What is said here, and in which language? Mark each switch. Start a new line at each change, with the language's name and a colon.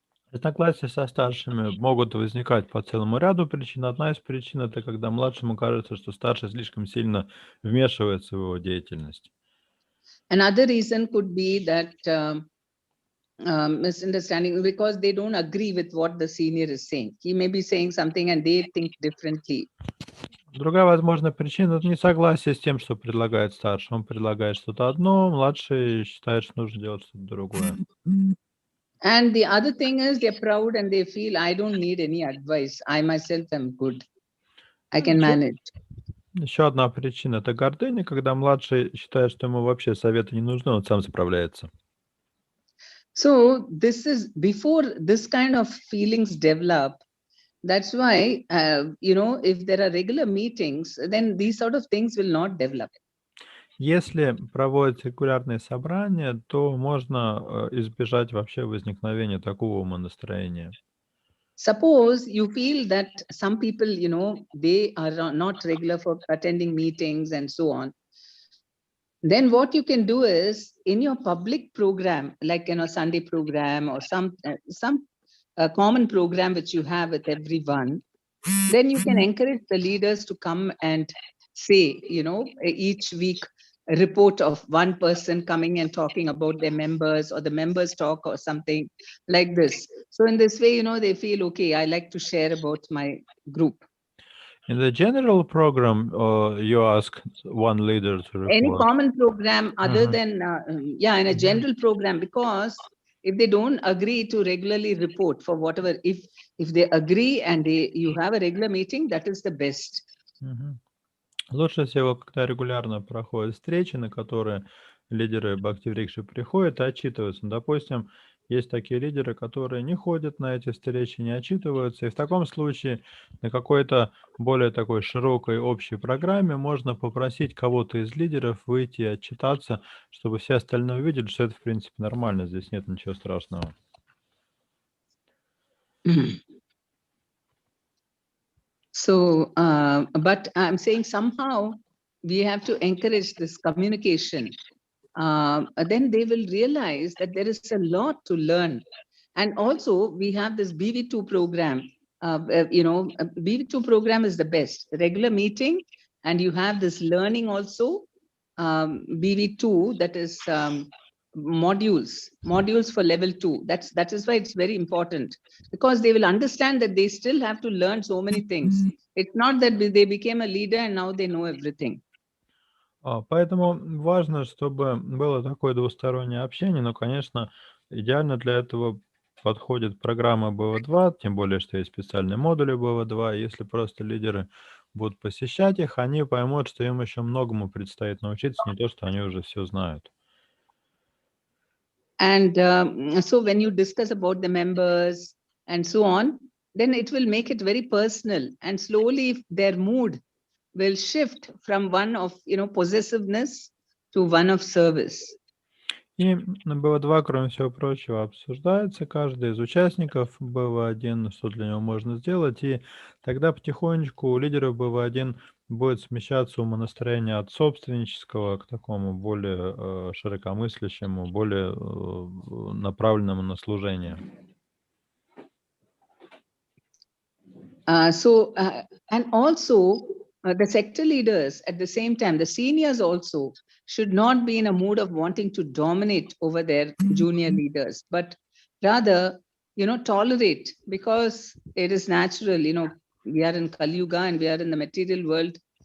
Russian: Разногласия со старшими могут возникать по целому ряду причин. Одна из причин – это когда младшему кажется, что старший слишком сильно вмешивается в его деятельность.
English: Another reason could be that misunderstanding because they don't agree with what the senior is saying. He may be saying something and they think differently.
Russian: Другая возможная причина – это несогласие с тем, что предлагает старший. Он предлагает что-то одно, младший считает, что нужно делать что-то другое.
English: And the other thing is they're proud and they feel, I don't need any advice. I myself am good. I can manage.
Russian: Еще одна причина – это гордыня, когда младший считает, что ему вообще советы не нужны, он сам справляется.
English: So this is before this kind of feelings develop. That's why, if there are regular meetings, then these sort of things will not develop.
Russian: Если проводить регулярные собрания, то можно избежать вообще возникновения такого умонастроения.
English: Suppose you feel that some people, they are not regular for attending meetings and so on. Then what you can do is in your public program, like Sunday program or some common program which you have with everyone, then you can encourage the leaders to come and say, each week a report of one person coming and talking about their members, or the members talk or something like this. So in this way, they feel, okay, I like to share about my group. In the general program, you ask one leader to report. Any common program other than, in a general program, because if they don't agree to regularly report for whatever, if they agree and you have a regular meeting, that is the best.
Russian: Лучше всего, когда регулярно проходят встречи, на которые лидеры Бхакти-врикши приходят и отчитываются. Допустим, Есть такие лидеры, которые не ходят на эти встречи, не отчитываются. И в таком случае на какой-то более такой широкой общей программе можно попросить кого-то из лидеров выйти и отчитаться, чтобы все остальные увидели, что это, в принципе, нормально, здесь нет ничего страшного.
English: So, but I'm saying somehow we have to encourage this communication. Then they will realize that there is a lot to learn. And also we have this BV2 program. BV2 program is the best. Regular meeting, and you have this learning also. BV2, that is modules for level 2. That is why it's very important, because they will understand that they still have to learn so many things. It's not that they became a leader and now they know everything.
Russian: Поэтому важно, чтобы было такое двустороннее общение, но, конечно, идеально для этого подходит программа BV.2, тем более, что есть специальные модули BV.2. Если просто лидеры будут посещать их, они поймут, что им еще многому предстоит научиться, не то, что они уже все знают.
English: And so when you discuss about the members and so on, then it will make it very personal, and slowly their mood will shift from one of possessiveness to one of service.
Russian: И на BV.2, кроме всего прочего, обсуждается каждый из участников BV.1, что для него можно сделать, и тогда потихонечку у лидеров BV.1 будет смещаться умонастроение от собственнического к такому более широкомыслящему, более направленному на служение.
English: And also the sector leaders at the same time, the seniors also should not be in a mood of wanting to dominate over their junior leaders, but rather, tolerate, because it is natural, we are in Kali Yuga and we are in the material world.